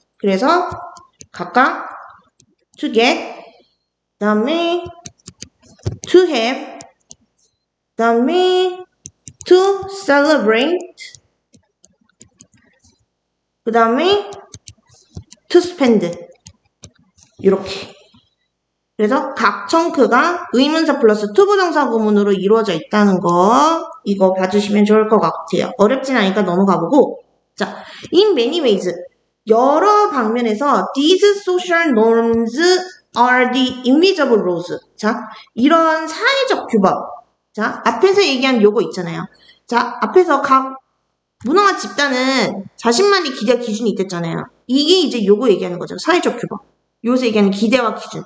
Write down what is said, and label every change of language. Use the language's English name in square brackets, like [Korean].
[Korean] 그래서 각각 to get, 그 다음에 to have, 그 다음에 to celebrate, 그 다음에 to spend. 이렇게. 그래서 각 청크가 의문사 플러스 투부정사 구문으로 이루어져 있다는 거 이거 봐주시면 좋을 것 같아요. 어렵진 않으니까 넘어가보고, 자, [English] in many ways [Korean] 여러 방면에서 [English] these social norms are the invisible rules. [Korean] 자, 이런 사회적 규범. 자, 앞에서 얘기한 요거 있잖아요. 자, 앞에서 각 문화와 집단은 자신만의 기대 기준이 있댔잖아요. 이게 이제 요거 얘기하는 거죠. 사회적 규범. 여기서 얘기하는 기대와 기준.